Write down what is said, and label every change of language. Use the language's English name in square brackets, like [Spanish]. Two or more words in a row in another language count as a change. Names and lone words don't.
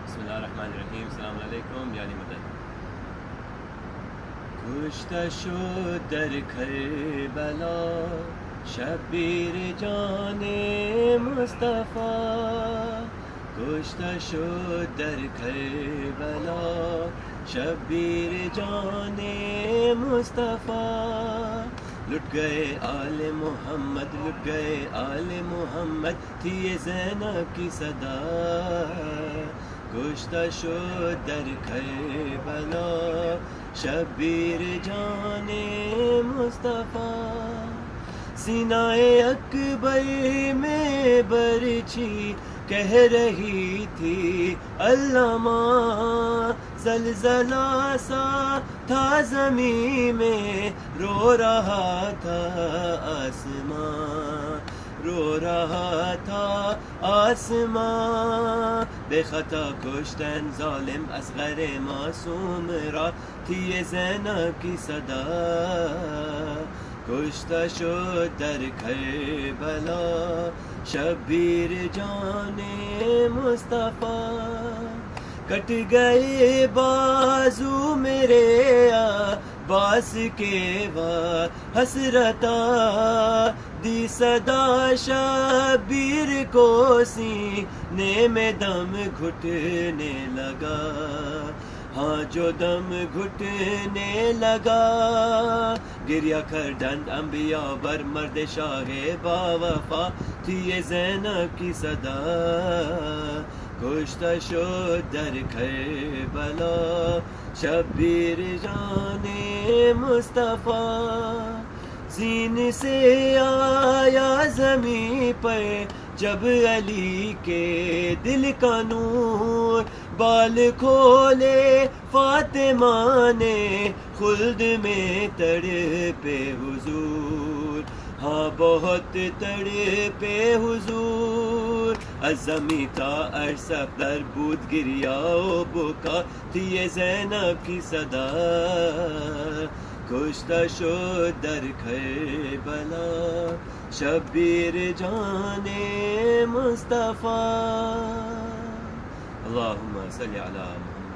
[Arabic] اللہ الرحمن الرحیم. السلام علیکم. [Persian] یعنی مدد کشته شد در کربلا شبیر جان مصطفی. کشته شد در کربلا شبیر جان مصطفی. [Urdu] لٹ گئے آل محمد، لٹ گئے آل محمد، تھی یہ زینب کی صدا. [Persian] کشته شد در کربلا شبیر جان مصطفیٰ. [Urdu] سینہ اکبر میں برچھی کہہ رہی تھی علامہ. زلزلہ سا تھا زمین میں، رو رہا تھا آسمان، رو رہا تھا آسمان. [Persian] بے خطا کشتن ظالم اصغر معصوم را، [Urdu] تھی یہ زینب کی صدا. [Persian] کشته شد در کربلا شبیر جان مصطفیٰ. [Urdu] کٹ گئے بازو میرے عباس کے حسرتا. دی صدا شبیر کو سینے میں دم گھٹنے لگا. ہاں جو دم گھٹنے لگا. [Persian] گریا کر ڈنڈ انبیاء بر مرد شاہ با وفا، [Urdu] تھی یہ زینب کی صدا. [Persian] کشته شد در کربلا شبیر جان مصطفیٰ. [Urdu] زین سے آیا زمین پر جب علی کے دل کا نور. بال کھولے فاطمہ نے خلد میں تڑپے حضور. ہاں بہت تڑپے حضور. [Persian] از زمین تا ارسف در بود گریا و بکا، [Urdu] تھی یہ زینب کی صدا. [Persian] کشته شد در کربلا شبیر جان مصطفیٰ. [Arabic] اللهم صل علی